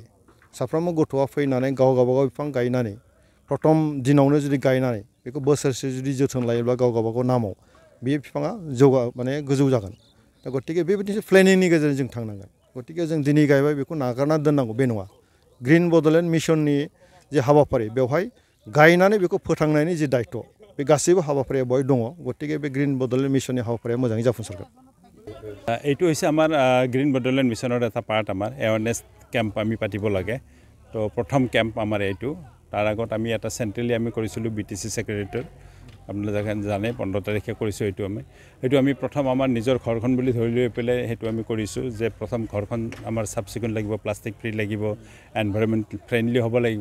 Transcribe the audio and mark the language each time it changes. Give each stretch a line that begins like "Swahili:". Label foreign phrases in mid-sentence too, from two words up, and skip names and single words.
Bodo: साफ्रोमबो गथ'आ फैनानै गावबागाव बिफां गायनानै प्रथम दिनावनो जुदि गायनानै बेखौ बोसोरसे जुदि जोथोन लायोब्ला गावबागाव नामाव बे बिफाङा गोजौ जागोन। दा गतिके बेबायदि प्लेनिंनि गेजेरजों जों थांनांगोन। गतिके जों दिनै गायबाय बेखौ नागारना दोननांगौ बे नङा। ग्रीन बड'लेण्ड मिशननि जे हाबाफारि बेवहाय गायनानै बेखौ फोथांनायनि जे दायथ' बे गासैबो हाबाफारिया बेवहाय दङ। गतिके बे ग्रीन बड'लेण्ड मिशननि हाबाफारिया मोजाङै जाफुंसारगोन।
Assamese: এইটো হৈছে আমাৰ গ্ৰীণ বডলেণ্ড মিছনৰ এটা পাৰ্ট, আমাৰ
English: awareness camp
Assamese: আমি পাতিব লাগে। তো প্ৰথম কেম্প আমাৰ এইটো, তাৰ আগত আমি এটা চেণ্ট্ৰেলি আমি কৰিছিলোঁ BTC ছেক্ৰেটেৰিয়েটত, আপোনালোকে জানে 15 তাৰিখে কৰিছোঁ। এইটো আমি প্ৰথম আমাৰ নিজৰ ঘৰখন বুলি ধৰি লৈ পেলাই সেইটো আমি কৰিছোঁ যে প্ৰথম ঘৰখন আমাৰ চাফ চিকুণ লাগিব,
English: plastic free
Assamese: লাগিব,
English: environment friendly
Assamese: হ'ব লাগিব।